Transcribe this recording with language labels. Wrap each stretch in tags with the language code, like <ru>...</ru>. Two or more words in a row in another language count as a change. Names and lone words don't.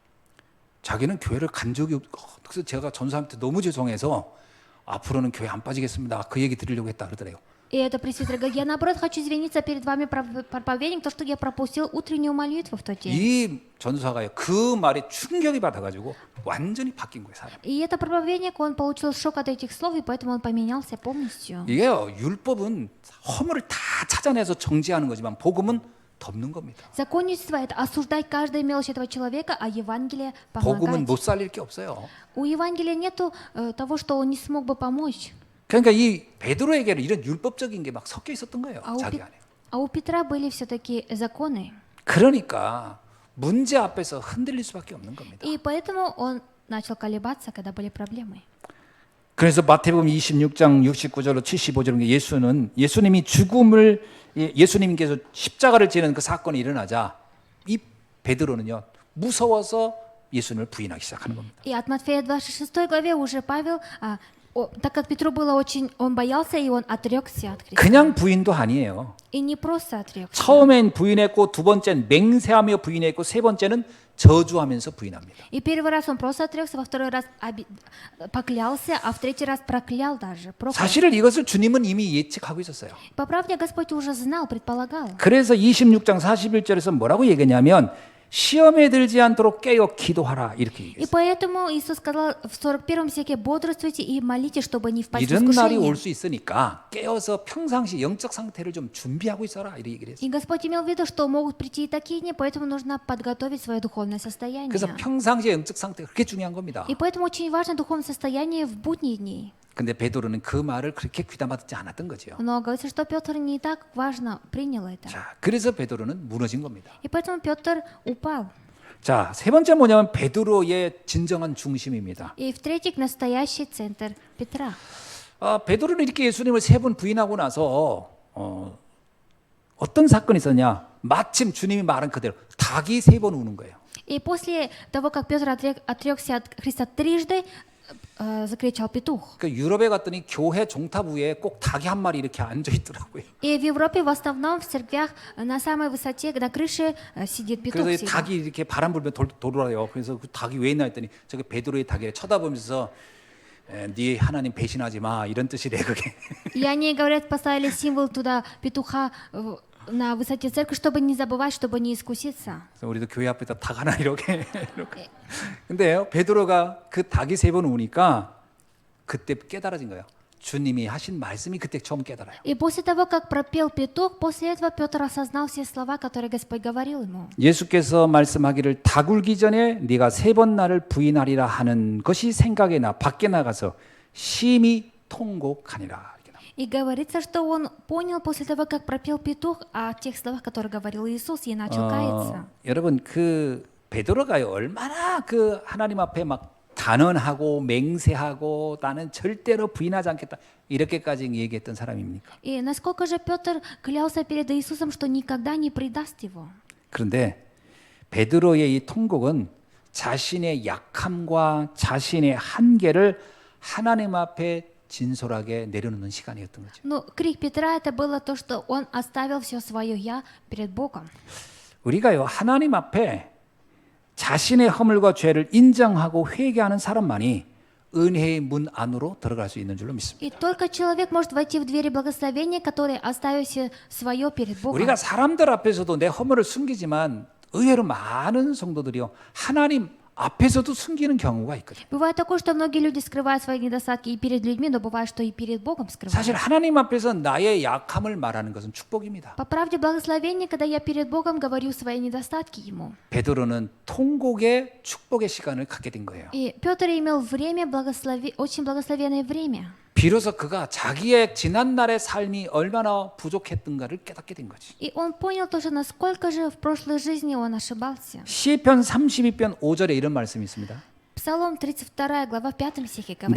<ko>자기는 교회를 간 적이 그래서 제가 전사한테 너무 죄송해서 앞으로는 교회 안 빠지겠습니다. 그 얘기 드리려고 했다 그러더래요.</ko> <ru>И этот пресвитер говорит, я наоборот хочу извиниться перед вами, проповедник, то, что я пропустил утреннюю молитву в тот день.</ru> <ko>이 전사가요 그 말에 충격이 받아가지고 완전히 바뀐 거예요 사람.</ko> <ru>И этот проповедник, он получил шок от этих слов, и поэтому он поменялся полностью.</ru> <ko>이게요 율법은 허물을 다 찾아내서 정지하는 거지만 복음은 덮는 겁니다.</ko> <ru>Законничество – это осуждать каждую мелочь этого человека, а Евангелие –</ru> <ko>복음은</ko> <ru>помогать.</ru> <ko>못 살릴 게 없어요.</ko> <ru>У Евангелия нету того, что он не смог бы помочь.</ru> <ko>그러니까 이 베드로에게는 이런 율법적인 게 막 섞여 있었던 거예요. 자기 안에.</ko> <ru>А у Петра были все-таки законы.</ru> <ko>그러니까 문제 앞에서 흔들릴 수밖에 없는 겁니다.</ko> <ru>И поэтому он начал колебаться, когда были проблемы.</ru> <ko>그래서 마태복음 26장 69절로 75절에 예수님이 예수님께서 십자가를 지는 그 사건이 일어나자 이 베드로는요 무서워서 예수님을 부인하기 시작하는 겁니다.</ko> <ru>И от Матфея 26 главе уже Павел, так как Петру было очень, он боялся, и он отрекся от Христа.</ru> <ko>그냥 부인도 아니에요.</ko> <ru>И не просто отрекся.</ru> <ko>처음엔 부인했고 두 번째는 맹세하며 부인했고 세 번째는 저주하면서 부인합니다.</ko> <ru>И первый раз он просто отрекся, во второй раз поклялся, а в третий раз проклял даже.</ru> <ko>사실 이것을 주님은 이미 예측하고 있었어요.</ko> <ru>По правде Господь уже знал, предполагал.</ru> <ko>그래서 26장 41절에서 뭐라고 얘기했냐면 시험에 들지 않도록 깨어 기도하라 이렇게</ko> <ru>И</ru> <ko>얘기했어요.</ko> <ru>поэтому Иисус сказал в 41 стихе: бодрствуйте и молитесь, чтобы не впасть в</ru> <ko>이런 날이</ko> <ru>искушение.</ru> <ko>올 수 있으니까 깨어서 평상시 영적 상태를 좀 준비하고 있어라 이렇게 얘기를 했어요.</ko> <ru>И Господь имел в виду, что могут прийти и такие дни, поэтому нужно подготовить свое духовное состояние.</ru> <ko>그래서 평상시의 영적 상태가 그렇게 중요한 겁니다.</ko> <ru>И поэтому очень важно духовное состояние в будние дни.</ru> <ko>근데 베드로는 그 말을 그렇게 귀담아듣지 않았던 거죠.</ko> <ru>Но говорится, что Петр не так важно принял это.</ru> <ko>자, 그래서 베드로는 무너진 겁니다.</ko> <ru>И поэтому Петр упал.</ru> <ko>자, 세 번째 뭐냐면 베드로의 진정한 중심입니다.</ko> <ru>И в-третьих, настоящий центр Петра.</ru> <ko>베드로는 이렇게 예수님을 세 번 부인하고 나서 어떤 사건이 있었냐? 마침 주님이 말한 그대로 닭이 세 번 우는 거예요.</ko> <ru>И после того, как Петр отрекся от Христа трижды, закричал петух.</ru> <ko>그 유럽에 갔더니 교회 종탑 위에 꼭 닭이 한 마리 이렇게 앉아 있더라고요.</ko> <ru>И в Европе в основном в церквях на самой высоте, на крыше сидит петух</ru> <ko>그래서 이</ko> <ru>всегда.</ru> <ko>닭이 이렇게 바람 불면 돌아요. 그래서 그 닭이 왜 있나 했더니 저게 베드로의 닭이래. 쳐다보면서 네 하나님 배신하지 마 이런 뜻이래 그게.</ko> <ru>И они, говорят, поставили символ туда петуха на высоте церкви, чтобы не забывать, чтобы не искуситься.</ru> <ko>그래서 우리도 교회 앞에다 닭 하나 이렇게. 이렇게. 근데요 베드로가 그 닭이 3번 우니까 그때 깨달아진 거예요. 주님이 하신 말씀이 그때 처음 깨달아요.</ko> <ru>И после того, как пропел петух, после этого Петр осознал все слова, которые Господь говорил ему.</ru> <ko>예수께서 말씀하기를 닭 울기 전에 네가 3번 나를 부인하리라 하는 것이 생각에 나 밖에 나가서 심히 통곡하니라.</ko> <ru>И говорится, что он понял после того, как пропел петух, о тех словах, которые говорил Иисус, и начал каяться.</ru> <ko>여러분 그 베드로가요 얼마나 그 하나님 앞에 막 단언하고 맹세하고 나는 절대로 부인하지 않겠다 이렇게까지 얘기했던 사람입니까?</ko> <ru>И насколько же Петр клялся перед Иисусом, что никогда не предаст его.</ru> <ko>그런데 베드로의 이 통곡은 자신의 약함과 자신의 한계를 하나님 앞에 진솔하게 내려놓는 시간이었던 거죠.</ko> <ru>Но крик Петра это было то, что он оставил все свое я перед Богом.</ru> <ko>우리가요 하나님 앞에 자신의 허물과 죄를 인정하고 회개하는 사람만이 은혜의 문 안으로 들어갈 수 있는 줄로 믿습니다.</ko> <ru>И только человек может войти в двери благословения, который оставил все свое перед Богом.</ru> <ko>우리가 사람들 앞에서도 내 허물을 숨기지만 의외로 많은 성도들이요 하나님 앞에서도 숨기는 경우가 있거든요.</ko> <ru>Бывает такое, что многие люди скрывают свои недостатки и перед людьми, но бывает, что и перед Богом скрывают.</ru> <ko>사실 하나님 앞에서 나의 약함을 말하는 것은 축복입니다.</ko> <ru>По правде благословение, когда я перед Богом говорю свои недостатки Ему.</ru> <ko>베드로는 통곡의 축복의 시간을 갖게 된 거예요.</ko> <ru>И Петр имел время, очень благословенное время.</ru> <ko>비로소 그가 자기의 지난날의 삶이 얼마나 부족했던가를 깨닫게 된 거지.</ko> <ru>И он понял тоже, насколько же в прошлой жизни он ошибался.</ru> <ko>시편 32편 5절에 이런 말씀이 있습니다.</ko> <ru>Псалом 32 глава 5 стихе говорит.</ru>